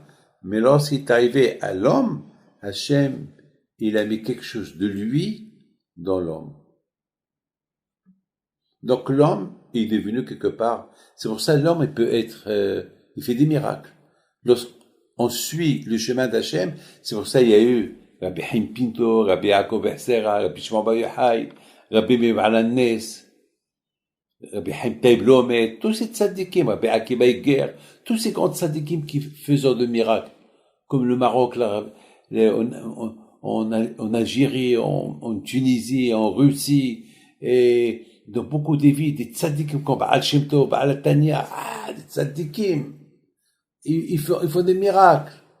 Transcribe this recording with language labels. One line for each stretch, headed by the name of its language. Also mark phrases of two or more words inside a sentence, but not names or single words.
French: Mais lorsqu'il est arrivé à l'homme, Hachem, il a mis quelque chose de lui dans l'homme. Donc l'homme est devenu quelque part. C'est pour ça que l'homme il peut être, il fait des miracles. Lorsqu'on suit le chemin d'Hachem, c'est pour ça qu'il y a eu Rabbi Haim Pinto, Rabbi Yaakov Bersera, Rabbi Shimon Bar Yochai, Rabbi Meir Baal HaNes, Rabbi Haim Taib Lomet, tous ces tzadikim, Rabbi Akiba Iger, tous ces grands tzadikim qui faisaient de miracles, comme le Maroc, en Algérie, en Tunisie, en Russie, et dans beaucoup de villes, des tzadikim comme Baal Shem Tov, Baal Tanya, des tzadikim, ils font des miracles.